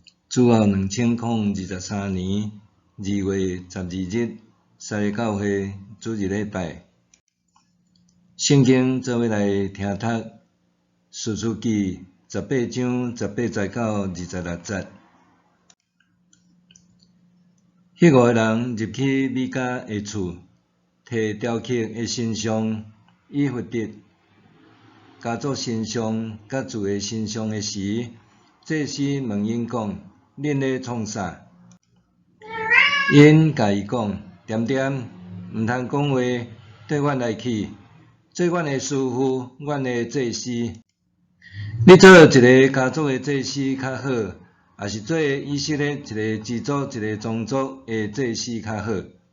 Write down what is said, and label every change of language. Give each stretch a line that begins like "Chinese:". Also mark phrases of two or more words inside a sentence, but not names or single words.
Min Nan Chinese: 主后2023年2月12日，三个教会主日礼拜，圣经做伙来听读《士师记》18章18节到26节。迄5个人入去米迦的厝，摕雕刻的神像以弗得、家族神像甲主的神像的时，祭司问因讲：恁咧创啥？因甲伊讲：点点，毋通讲话，缀阮来去，做阮的师傅，阮的祭司。你做一个家族的祭司较好，还是做以色列一个支族、一个宗族的祭司较好？